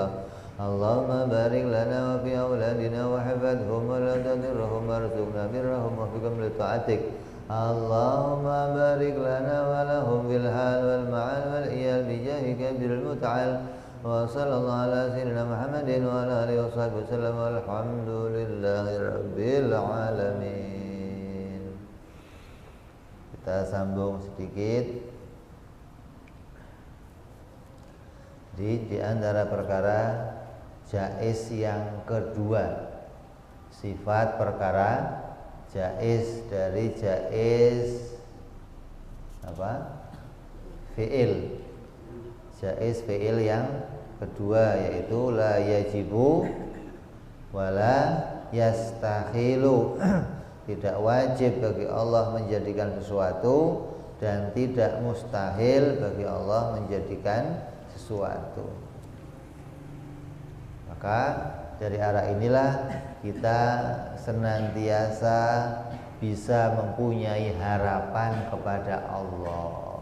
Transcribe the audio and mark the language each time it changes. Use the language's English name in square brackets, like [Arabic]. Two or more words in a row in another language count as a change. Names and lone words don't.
[Arabic] اللهم بارك لنا وفي أولادنا وحفظهم ولا تضرهم وارزقنا برهم وفقهم لطاعتك. اللهم بارك لنا ولهم في الحال والمعال والإيال بجاهك بالمتعال. وصلى الله على سيدنا محمد وعلى آله وصحبه وسلم والحمد لله رب العالمين. [Indonesian] Kita sambung sedikit di antara perkara jaiz yang kedua, sifat perkara jaiz dari jaiz apa? Fi'il. Jaiz fi'il yang kedua yaitu [Arabic] لا يجب ولا يستحيل. [Indonesian] Tidak wajib bagi Allah menjadikan sesuatu dan tidak mustahil bagi Allah menjadikan sesuatu. Maka dari arah inilah kita senantiasa bisa mempunyai harapan kepada Allah.